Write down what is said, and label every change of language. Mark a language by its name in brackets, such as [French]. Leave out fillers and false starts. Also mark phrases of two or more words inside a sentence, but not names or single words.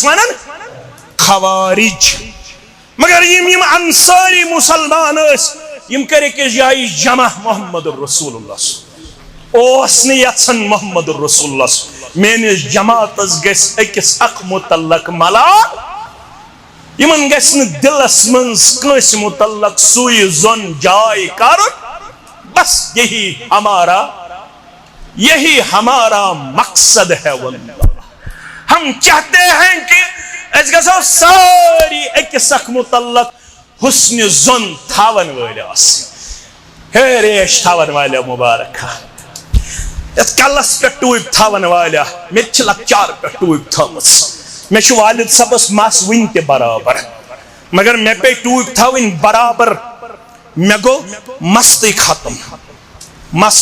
[Kashmiri] ونان خوارج مگر یم انصاری مسلمان ٲسۍ یم کر أکِس جایہِ جمع محمد الرسول اللہ اوس نہٕ یژھان محمد الرسول اللہ میٲنِس جماعتس گژھِ أکِس اکھ متعلق ملال یمن گژھِ نہٕ دلس منٛز کٲنٛسہِ متعلق سُے زۄن جاے کرُن بس [Urdu] یہی ہمارا مقصد ہے واللہ ہم چاہتے ہیں کہ [Kashmiri] اس گژھو ساری أکِس اکھ متعلق حسن زن تھاون وٲلۍ آسٕنۍ ہے ریش تھاون والیو مبارکہ یتھ کلس پٮ۪ٹھ ٹوٗپۍ تھاون والیہ مےٚ تہِ چھِ لۄکچار پٮ۪ٹھ ٹوٗپۍ تھٲومٕژ مےٚ چھُ والد صٲبس مس وُنہِ تہِ برابر مگر مےٚ پیٚیہِ ٹوٗپۍ تھاوٕنۍ برابر مےٚ گوٚو مستٕے ختم مس